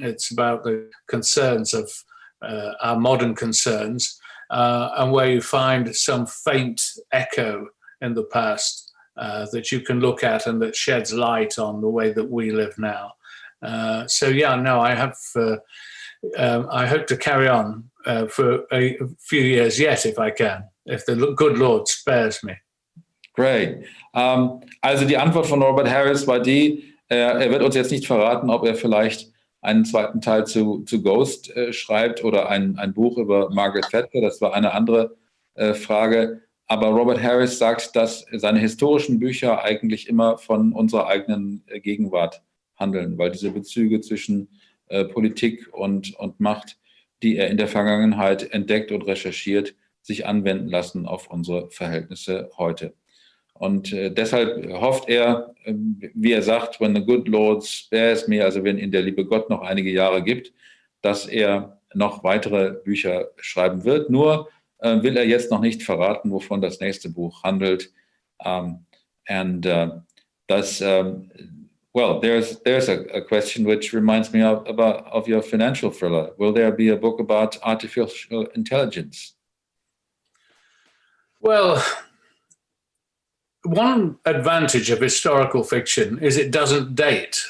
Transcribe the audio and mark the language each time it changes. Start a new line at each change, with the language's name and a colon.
English: It's about the concerns of our modern concerns, and where you find some faint echo in the past that you can look at and that sheds light on the way that we live now. I hope to carry on for a few years yet, if I can, if the good Lord spares me. Great.
German: Also die Antwort von Robert Harris war die, er wird uns jetzt nicht verraten, ob er vielleicht einen zweiten Teil zu Ghost schreibt oder ein Buch über Margaret Thatcher. Das war eine andere Frage. Aber Robert Harris sagt, dass seine historischen Bücher eigentlich immer von unserer eigenen Gegenwart handeln, weil diese Bezüge zwischen Politik und Macht, die er in der Vergangenheit entdeckt und recherchiert, sich anwenden lassen auf unsere Verhältnisse heute. Und deshalb hofft er, wie er sagt,
English: when the good Lord spares me,
German: also wenn ihn der liebe Gott noch einige Jahre gibt, dass er noch weitere Bücher schreiben wird. Nur will er jetzt noch nicht verraten, wovon das nächste Buch handelt.
English: There's a question which reminds me of your financial thriller. Will there be a book about artificial intelligence? Well, one advantage of historical fiction is it doesn't date.